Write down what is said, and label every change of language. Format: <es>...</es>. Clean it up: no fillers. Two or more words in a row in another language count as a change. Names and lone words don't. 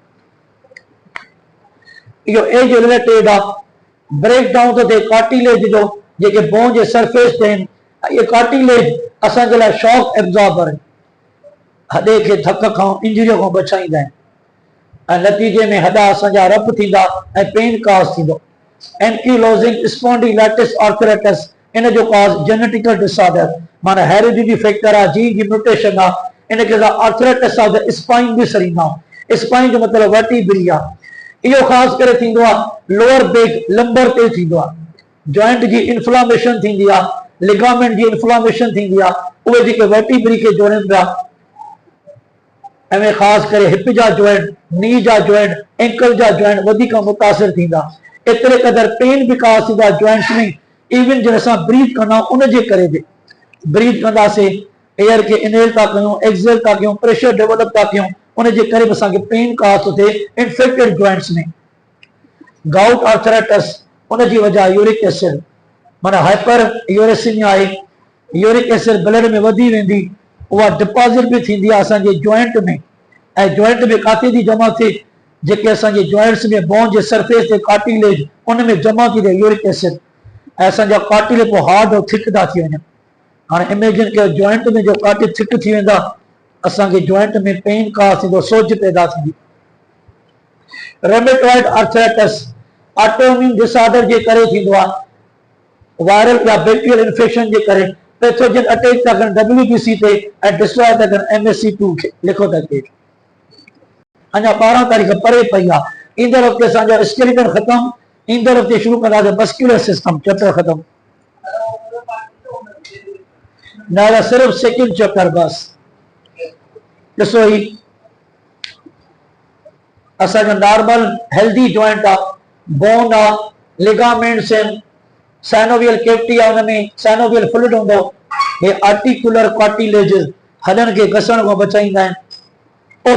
<sd>इहो एज रिलेटेड आहे,</sd> <en>break down</en> <sd>थो थिए कार्टिलेज जो, जेके बोन जे सरफेस ते आहिनि, इहे कार्टिलेज असांजे लाइ</sd> <en>shock absorber</en> <sd>आहिनि, हॾे खे थक खां इंजरीअ खां बचाईंदा आहिनि, ऐं नतीजे में हॾा असांजा रब थींदा ऐं</sd> <en>pain cause</en> <sd>थींदो।</sd> <en>ankylosing spondylitis arthritis,</en> <sd>इन जो काज़</sd> <en>genetical disorder,</en> <sd>माना</sd> <en>heredity factor</en> <sd>आहे, जीन जी म्यूटेशन आहे, इनखे असां</sd> <en>arthritis of the spine</en> <sd>बि सरींदा आहियूं। स्पाइन जो मतिलबु वर्टिब्री आहे, इहो ख़ासि करे थींदो आहे</sd> <en>lower back lumbar</en> <sd>ते थींदो आहे, जॉइंट जी इन्फ्लामेशन थींदी आहे, लिगामेंट जी इन्फ्लामेशन थींदी आहे, उहे जेके वर्टिब्री खे जोड़नि पिया, ऐं ख़ासि करे हिप जा जॉइंट, नी जा जॉइंट, एंकल जा जॉइंट वधीक मुतासिर थींदा, एतिरे क़दर पेन बि काज़ थींदा जॉइंट्स में, इवन जॾहिं असां ब्रीथ कंदा आहियूं उनजे करे बि, ब्रीथ कंदासीं एयर खे इनहेल था कयूं, एक्सहेल था कयूं,</sd> <en>pressure develop</en> <sd>था कयूं, उन जे करे बि असांखे</sd> <en>pain cast</en> <sd>थो थिए</sd> <en>infected joints</en> <sd>में।</sd> <en>gout arthritis</en> <sd>उन जी वजह</sd> <en>uric acid</en> <sd>माना</sd> <en>hyper uricemia</en> <sd>आहे,</sd> <en>uric acid blood</en> <sd>में वधी वेंदी, उहा डिपॉज़िट भी थींदी आहे असांजे जॉइंट में, ऐं जॉइंट में काथे थी जमा थिए, जेके असांजे जॉइंट्स में बोन जे सरफेस ते कार्टिलेज उन में जमा थी थिए</sd> <en>uric acid,</en> <sd>ऐं असांजा कार्टिलेज पोइ हार्ड और थिक था थी वञनि। हाणे इमेजिन कयो जॉइंट में जो कार्टिलेज थिक थी वेंदा, असांखे जॉइंट में</sd> <en>pain cast</en> <sd>थींदो, सोज पैदा थींदी।</sd> <en>rheumatoid arthritis autoimmune disorder</en> <sd>जे करे थींदो आहे, वायरल या</sd> <en>bacterial infection</en> <sd>जे करे।</sd> <en>pathogen attack</en> <sd>था कनि WBC ते ऐं डिस्ट्रॉय था कनि MSC2 खे। लिखो था के अञा 12 तारीख़ परे पई आहे। ईंदड़ हफ़्ते असांजो स्केलेटन ख़तम, ईंदड़ हफ़्ते शुरू कंदासीं</sd> <en>muscular system chapter</en> <sd>ख़तम। न सिर्फ</sd> <en>second chapter</en> <sd>बस। ॾिसो ही असांजो</sd> <en>normal healthy joint</en> <sd>आहे, बोन आहे, लिगामेंट्स आहिनि,</sd> <en>synovial cavity</en> <sd>आहे, उनमें</sd> <en>synovial fluid</en> <sd>हूंदो, हे</sd> <en>articular cartilage</en> <sd>हॾनि खे घसण खां बचाईंदा आहिनि।</sd>